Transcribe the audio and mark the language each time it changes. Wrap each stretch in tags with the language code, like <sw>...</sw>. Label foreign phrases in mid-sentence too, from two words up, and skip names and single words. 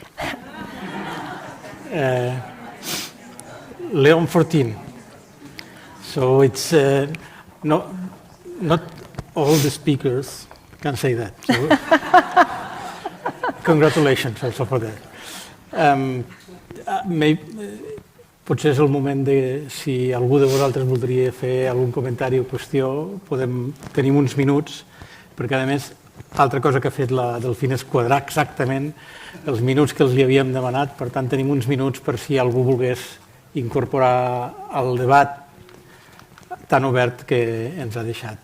<en>Leon XIV. So it's not all the speakers can say that. So congratulations also for that.</en> <ca>Potser és el moment de, si algú de vosaltres voldria fer algun comentari o qüestió, tenim uns minuts, perquè a més, altra cosa que ha fet la Delphine és quadrar exactament els minuts que els li havíem demanat, per tant tenim uns minuts per si algú volgués incorporar al debat tan obert que ens ha deixat.</ca>